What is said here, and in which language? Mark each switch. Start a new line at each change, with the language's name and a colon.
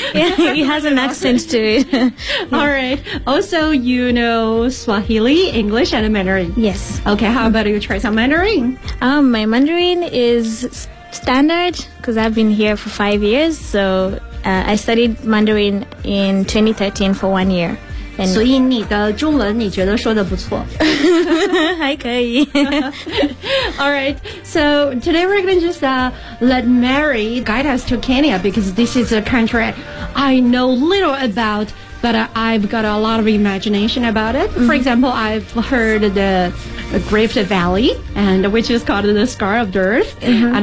English: Yeah, it has an accent to it. Yeah. All right. Also, you know Swahili, English, and Mandarin. Yes. Okay, how about you try some Mandarin? My Mandarin is standard, because I've been here for 5 years. So I studied Mandarin in 2013 for 1 year. And
Chinese: 所以你的中文你觉得说的不错，还可以。
English: All right. So today we're going to just let Mary guide us to Kenya, because this is a country I know little about, but I've got a lot of imagination about it. Mm-hmm. For example, I've heard the Rift Valley, and which is called the Scar of the Earth, mm-hmm.